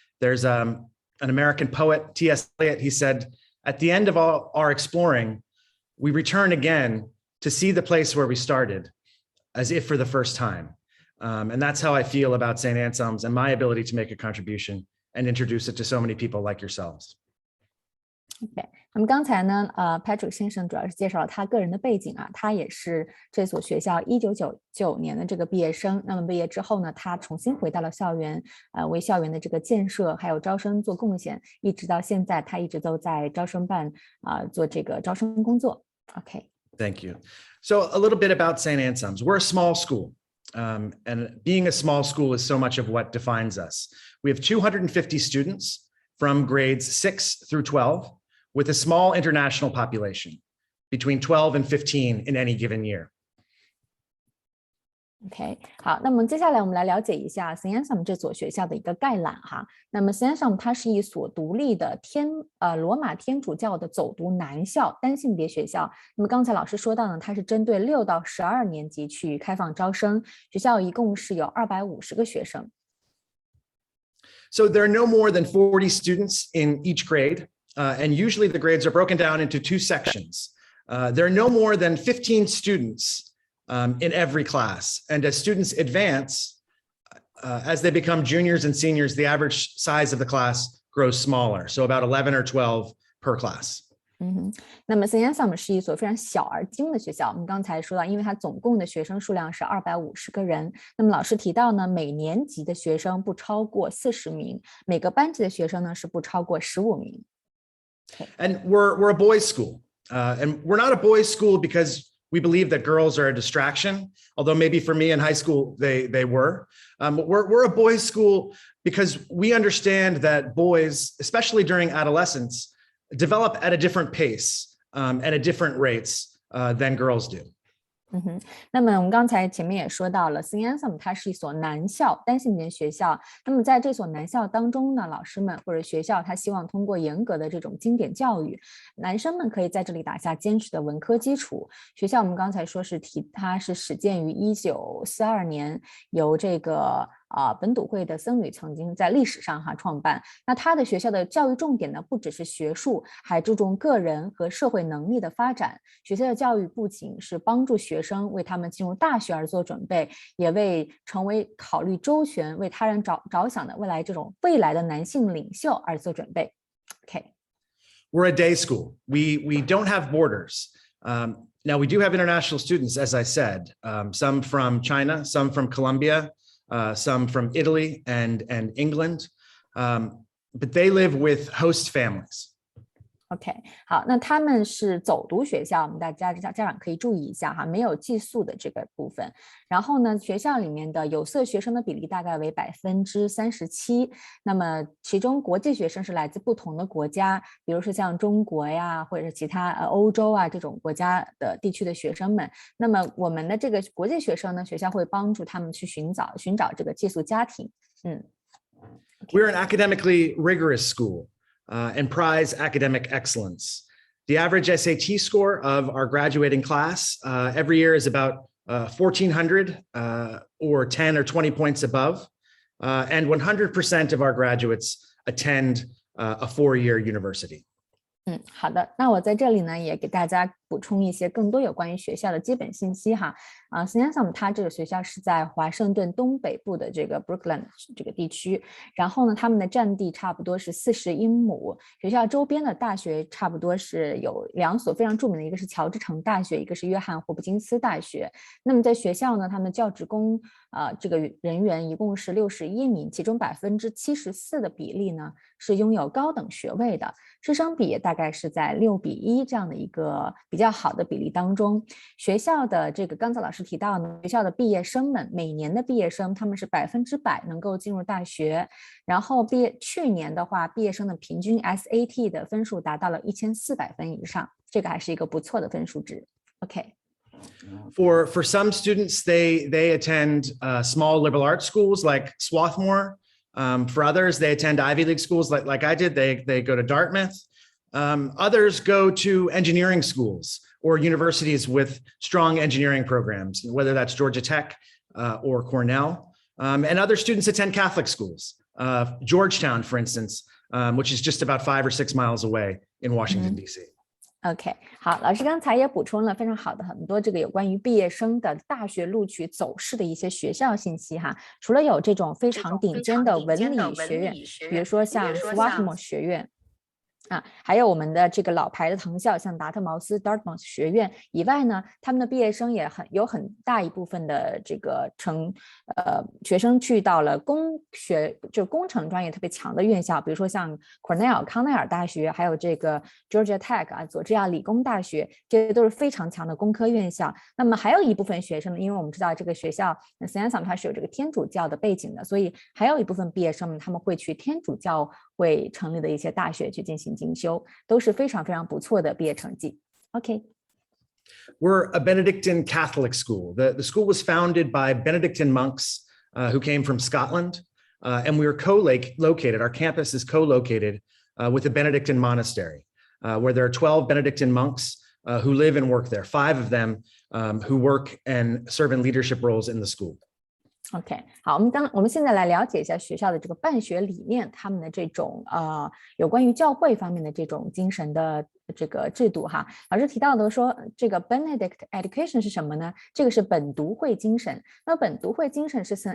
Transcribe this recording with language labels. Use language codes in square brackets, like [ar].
[en] There's an American poet, T.S. Eliot. He said, at the end of all our exploring, we return again to see the place where we started, as if for the first time. And that's how I feel about St. Anselm's and my ability to make a contribution and introduce it to so many people like yourselves. [zh] OK， 那么刚才呢，Patrick 先生主要是介绍了他个人的背景啊，他也是这所学校1999年的这个毕业生。那么毕业之后呢，他重新回到了校园，为校园的这个建设还有招生做贡献，一直到现在，他一直都在招生办做这个招生工作。 [en] OK。 Thank you. So a little bit about St. Anselm's. We're a small school. And being a small school is so much of what defines us. We have 250 students from grades 6 through 12, with a small international population, between 12 and 15 in any given year. [zh] OK， 好，那么接下来我们来了解一下 St. Anselm 这所学校的一个概览哈。那么 St. Anselm 它是一所独立的罗马天主教的走读男校单性别学校。那么刚才老师说到呢，它是针对6到12年级去开放招生，学校一共是有250个学生。 [en] So there are no more than 40 students in each grade, and usually the grades are broken down into 2 sections. There are no more than 15 students in every class. And as students advance, as they become juniors and seniors, the average size of the class grows smaller. So about 11 or 12 per class. [zh] 那么 St. Anselm 是一所非常小而精的学校。我们刚才说到，因为它总共的学生数量是250个人。那么老师提到呢，每年级的学生不超过40名，每个班级的学生呢是不超过15名。 [en] And we're a boys' school, and we're not a boys' school because we believe that girls are a distraction, although maybe for me in high school they were. We're a boys' school because we understand that boys, especially during adolescence, develop at a different pace and at different rates than girls do. [zh] 那么我们刚才前面也说到了 St. Anselm 它是一所男校单性别学校。那么在这所男校当中呢，老师们或者学校他希望通过严格的这种经典教育，男生们可以在这里打下坚实的文科基础。学校我们刚才说是它是始建于1942年，由这个本笃会的僧侣曾经在历史上创办。那他的学校的教育重点呢，不只是学术，还注重个人和社会能力的发展。学校的教育不仅是帮助学生为他们进入大学而做准备，也为成为考虑周全、为他人着想的未来的男性领袖而做准备。 [en] Okay. We're a day school. We don't have borders. Now we do have international students, as I said, some from China, some from Colombia, some from Italy and England, but they live with host families. [zh] OK， 好，那他们是走读学校，我们大家长可以注意一下哈，没有寄宿的这个部分。然后呢，学校里面的有色学生的比例大概为37%。那么其中国际学生是来自不同的国家，比如说像中国呀，或者是其他欧洲啊这种国家的地区的学生们。那么我们的这个国际学生呢，学校会帮助他们去寻找这个寄宿家庭。 [en] We're an academically rigorous school. And prize academic excellence. The average SAT score of our graduating class every year is about 1,400 or 10 or 20 points above. And 100% of our graduates attend a 4-year university. [zh] 好的，那我在这里呢也给大家补充一些更多有关于学校的基本信息哈。 St. Anselm 它这个学校是在华盛顿东北部的这个 Brooklyn 这个地区，然后呢，他们的占地差不多是40英亩，学校周边的大学差不多是有2所非常著名的，一个是乔治城大学，一个是约翰霍普金斯大学。那么在学校呢，他们教职工这个人员一共是61名，其中74%的比例呢是拥有高等学位的，师生比大概是在6:1这样的一个比较好的比例当中。学校的这个刚才老师提到呢，学校的毕业生们每年的毕业生他们是100%能够进入大学，然后去年的话，毕业生的平均 SAT 的分数达到了1400分以上，这个还是一个不错的分数值。 [en] OK。 For some students, they attend small liberal arts schools like Swarthmore. For others, they attend Ivy League schools like I did. They go to Dartmouth. Others go to engineering schools or universities with strong engineering programs, whether that's Georgia Tech or Cornell. And other students attend Catholic schools. Georgetown, for instance, which is just about 5 or 6 miles away in Washington, D.C. [zh] OK， 好，老师刚才也补充了非常好的很多这个有关于毕业生的大学录取走势的一些学校信息哈。除了有这种非常顶尖的文理学院，比如说像 Swarthmore 学院。还有我们的这个老牌的藤校，像达特茅斯 Dartmouth 学院以外呢，他们的毕业生也有很大一部分的这个学生去到了工程专业特别强的院校，比如说像 Cornell 康奈尔大学，还有这个 Georgia Tech 佐治亚理工大学，这些都是非常强的工科院校。那么还有一部分学生，因为我们知道这个学校 St. Anselm 它是有这个天主教的背景的，所以还有一部分毕业生们他们会去天主教会成立的一些大学去进行进修，都是非常非常不错的毕业成绩。 [en] OK。 We're a Benedictine Catholic school. The school was founded by Benedictine monks who came from Scotland, and we are co-located. Our campus is co-located with a Benedictine monastery, where there are 12 Benedictine monks who live and work there, 5 of them who work and serve in leadership roles in the school. [zh] OK， 好，我们现在来了解一下学校的这个办学理念，他们的这种有关于教会方面的这种精神的这个制度哈。老师提到的说，这个 Benedict Education 是什么呢？这个是本笃会精神。那本笃会精神是 St.